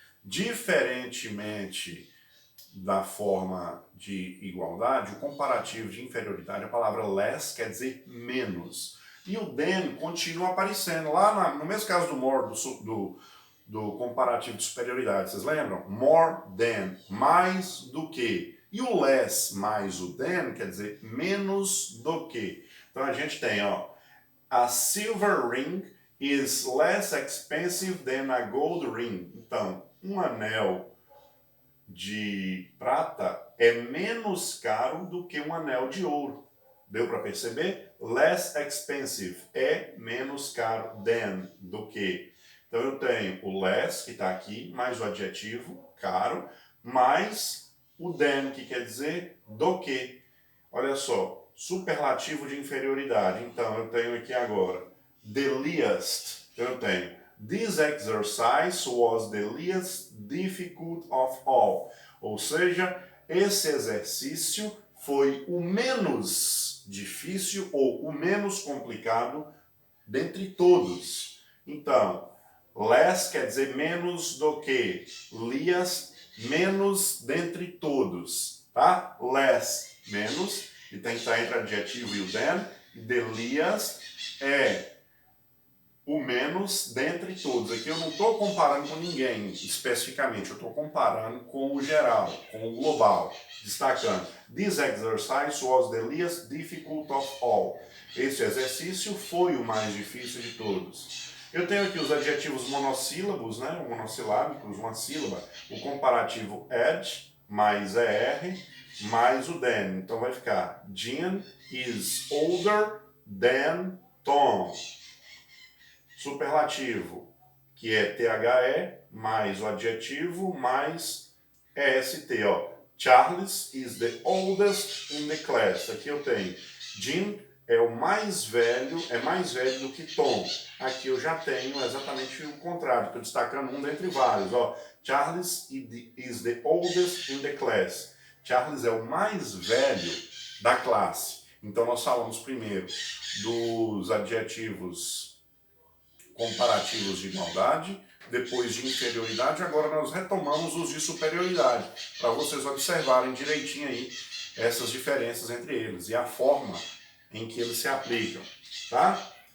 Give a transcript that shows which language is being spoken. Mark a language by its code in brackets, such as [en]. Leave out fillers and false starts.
[pt] Diferentemente da forma de igualdade, o comparativo de inferioridade, a palavra less quer dizer menos. E o than continua aparecendo lá no mesmo caso do more, do comparativo de superioridade. Vocês lembram? [en] More than, [pt] mais do que. E o less mais o than quer dizer menos do que. Então a gente tem, ó, [en] a silver ring is less expensive than a gold ring. [pt] Então, um anel de prata é menos caro do que um anel de ouro. Deu para perceber? [en] Less expensive [pt] é menos caro than, do que. Então eu tenho o less, que está aqui, mais o adjetivo, caro, mais o than, que quer dizer do que. Olha só, superlativo de inferioridade. Então eu tenho aqui agora, the least. Eu tenho, [en] this exercise was the least difficult of all. [pt] Ou seja, esse exercício foi o menos difícil ou o menos complicado dentre todos. Então, less quer dizer menos do que, least, menos dentre todos, tá? Less, menos, e tem que estar entre o adjetivo e o than, e the least é o menos dentre todos. Aqui eu não estou comparando com ninguém especificamente, eu estou comparando com o geral, com o global, destacando. [en] This exercise was the least difficult of all. [pt] Esse exercício foi o mais difícil de todos. Eu tenho aqui os adjetivos monossílabos, né, monossilábicos, uma sílaba, o comparativo ed mais er mais o than. Então vai ficar [en] Jean is older than Tom. [pt] Superlativo, que é THE, mais o adjetivo, mais EST. Ó. [en] Charles is the oldest in the class. [pt] Aqui eu tenho Jim é o mais velho, é mais velho do que Tom. Aqui eu já tenho exatamente o contrário, estou destacando um dentre vários. Ó. [en] Charles is the oldest in the class. [pt] Charles é o mais velho da classe. Então nós falamos primeiro dos adjetivos comparativos de igualdade, depois de inferioridade, agora nós retomamos os de superioridade, para vocês observarem direitinho aí essas diferenças entre eles e a forma em que eles se aplicam, tá?